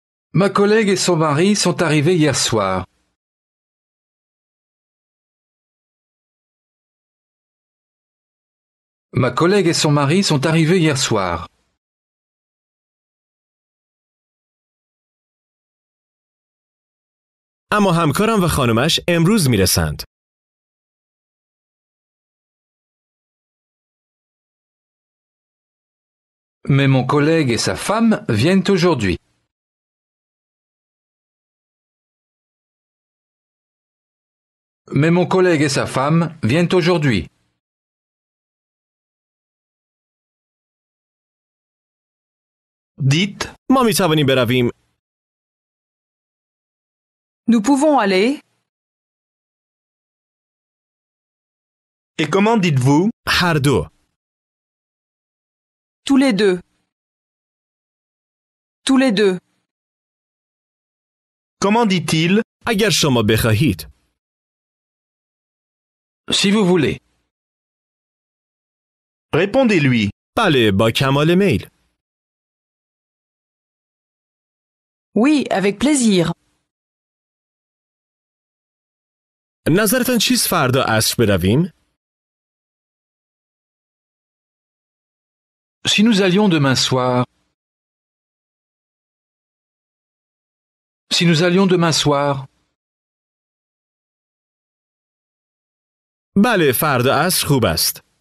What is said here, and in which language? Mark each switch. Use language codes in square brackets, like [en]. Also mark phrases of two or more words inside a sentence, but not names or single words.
[fr] Ma collègue et son mari sont arrivés hier soir. Ma collègue et son mari sont arrivés hier soir. [fa] اما همکارم و خانمش امروز میرسند. [fr] Mais mon collègue et sa femme viennent aujourd'hui. Mais mon collègue et sa femme viennent aujourd'hui. Dites, [fa] ما میتوانیم برویم. [fr] Nous pouvons aller. et comment dites-vous? [fa] هر دو. [fr] Tous les deux. Tous les deux. Comment dit-il? [fa] اگر شما بخواهید. [fr] Si vous voulez. Répondez-lui. [fa] بله با کمال میل. [fr] Oui, avec plaisir. [fa] نظرتان چیست فردا عصر برویم؟ [fr] Si nous allions demain soir. Si nous allions demain soir. [fa] بله فردا عصر خوب است.